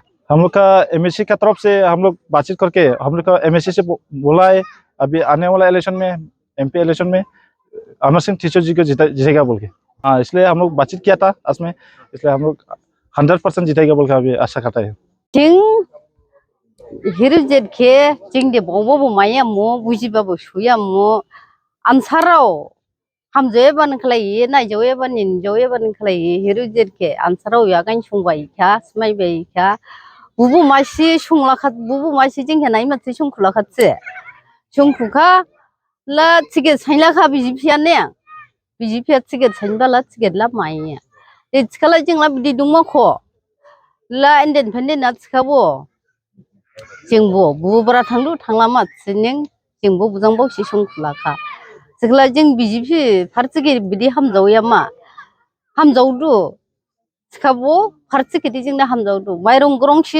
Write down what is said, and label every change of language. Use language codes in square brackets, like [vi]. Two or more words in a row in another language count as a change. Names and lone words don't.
[hi] हम लोग का एमएससी का तरफ से हम लोग बातचीत करके हम लोग का एमएससी से बोला है अभी आने वाला इलेक्शन में एमपी इलेक्शन में अमर सिंह टीचर जी को जीतेगा बोल के। हाँ, इसलिए हम लोग बातचीत किया था आज में, इसलिए हम लोग 100% जीतेगा बोल के अभी आशा करता है। [dis] हिरोजी के जोंनि बावबो माया मो बुजिबाबो सुया मो आनसाराव हामजोबानो खालायो नायजोबानो निनजोबानो खालायो हिरोजी के आनसाराव यागान संबाय क्या स्माइबाय क्या बुबु मासि संलाखा बुबु मासि जोंहा नाय माथो संखुलाखासे संखुखा ला टिकेट साइलाखा बिजिपिया टिकेट साइनबाला टिकेट ला माया इथिखाला जोंला बिदि दंमाखो ला इन्डिपेन्डेन्ट आथिखाबो जोंबो बुब्रा थांलु थांलामा थिनों जोंबो बुजांबावसि संखुलाखा जेब्ला जों बिजेपि पार्टिगिरि बिदि हामजावया मा हामजावदु थिखाबो पार्टिगिरि जोंना हामजावदु माइरं ग्रंसि